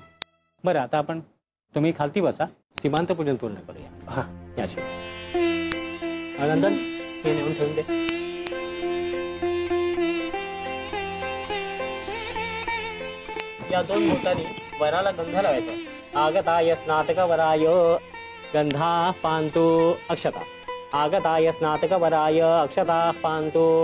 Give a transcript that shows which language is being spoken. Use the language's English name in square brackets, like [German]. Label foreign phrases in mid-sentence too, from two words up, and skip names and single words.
[Marathi] बरं आता आपण तुम्ही खालती बसा. सीमांत पूजन पूर्ण करूया. याशिवाय नंदन हे नेऊन ठेवून दे. या दोन बोटांनी वराला गंध लावायचा. [Sanskrit] आगताय स्नातक वराय गंधा पांतु अक्षता. आगताय स्नातक वराय अक्षता पांतु.